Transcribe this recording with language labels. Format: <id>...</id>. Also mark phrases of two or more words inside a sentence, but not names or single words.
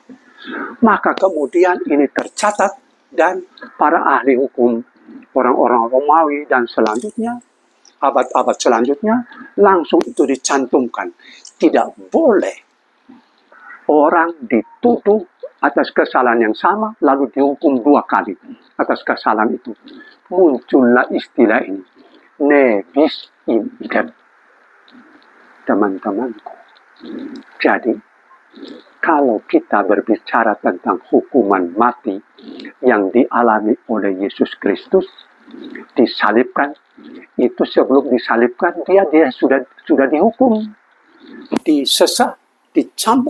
<id>Maka kemudian ini tercatat, dan para ahli hukum, orang-orang Romawi dan selanjutnya, abad-abad selanjutnya, langsung itu dicantumkan. Tidak boleh orang dituduh atas kesalahan yang sama, lalu dihukum 2 kali atas kesalahan itu. Muncullah istilah ini,</id> <la>ne bis in idem.</la> <id>Teman-temanku, jadi kalau kita berbicara tentang hukuman mati yang dialami oleh Yesus Kristus, disalibkan, itu sebelum disalibkan dia sudah dihukum, disesat, dicambuk.</id>